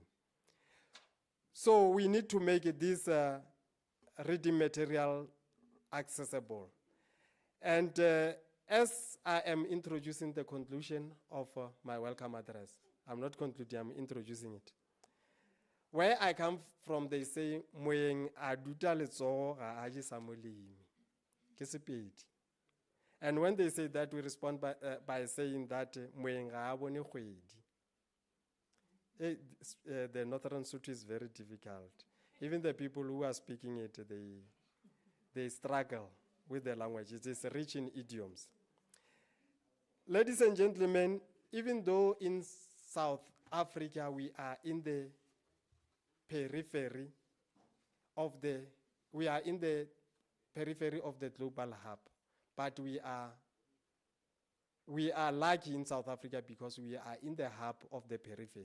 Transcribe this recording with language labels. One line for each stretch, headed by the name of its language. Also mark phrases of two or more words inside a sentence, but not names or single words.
English: So we need to make this reading material accessible. And as I am introducing the conclusion of my welcome address, I'm not concluding, I'm introducing it. Where I come from, they say,
Northern Sotho: moeng a duta letsogo ga a je sa molemi. Ke Sepedi.
English: And when they say that, we respond by saying that
Northern Sotho: moeng ga a bone kgwedi.
English: The Northern Sotho is very difficult. Even the people who are speaking it, they struggle with the language. It is rich in idioms. Ladies and gentlemen, even though in South Africa we are in the periphery of the global hub, but we are lucky in South Africa because we are in the hub of the periphery.